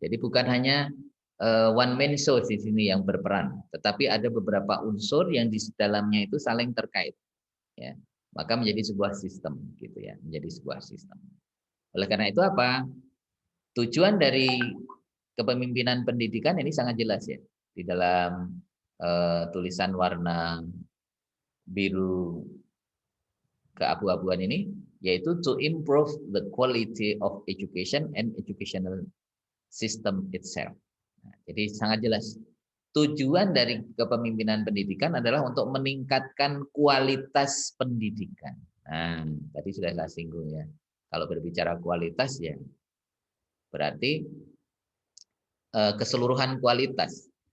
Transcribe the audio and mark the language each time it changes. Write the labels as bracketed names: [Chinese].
[Indonesian] Jadi bukan hanya [English] one man show [Indonesian] di sini yang berperan, tetapi ada beberapa unsur yang di dalamnya itu saling terkait. Ya. Maka menjadi sebuah sistem gitu ya, menjadi sebuah sistem. Oleh karena itu apa? Tujuan dari kepemimpinan pendidikan ini sangat jelas ya di dalam tulisan warna biru keabu-abuan ini, yaitu [English] to improve the quality of education and educational system itself. [Indonesian] Nah, jadi sangat jelas. Tujuan dari kepemimpinan pendidikan adalah untuk meningkatkan kualitas pendidikan. Nah, tadi sudah saya singgung ya. Kalau berbicara kualitas ya, berarti keseluruhan kualitas.